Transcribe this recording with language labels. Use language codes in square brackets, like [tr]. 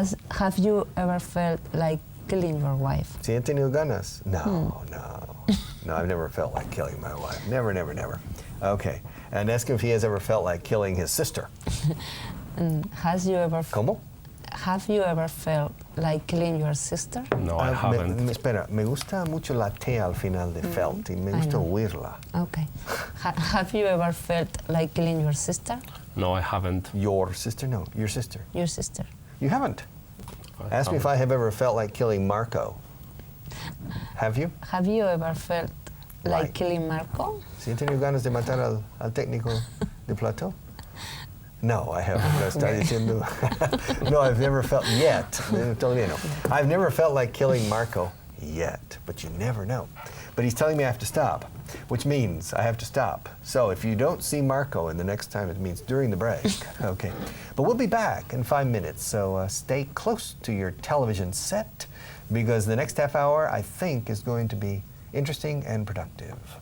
[en] Have you ever felt like killing your wife? [es] ¿Sí he tenido ganas? [en] No, no, I've never felt like killing my wife. Never, never, never. Okay. And ask him if he has ever felt like killing his sister. [es] ¿Cómo? [en] Have you ever felt like killing your sister? No, I haven't. [es] Espera, me gusta mucho la T al final de felt y me gusta oírla. [en] Okay. Have you ever felt like killing your sister? No, I haven't. Your sister? No, your sister. Your sister. You haven't? Ask me if I have ever felt like killing Marco. Have you? Have you ever felt like killing Marco? [es] ¿Sí he tenido ganas de matar al técnico de plató? [en] No, I haven't. No, [es] está diciendo. [en] No, I've never felt yet. [es] Todavía no. [en] I've never felt like killing Marco yet, but you never know. But he's telling me I have to stop, which means I have to stop. So if you don't see Marco in the next time, it means during the break. Okay. But we'll be back in 5 minutes, so stay close to your television set, because the next half hour, I think, is going to be interesting and productive.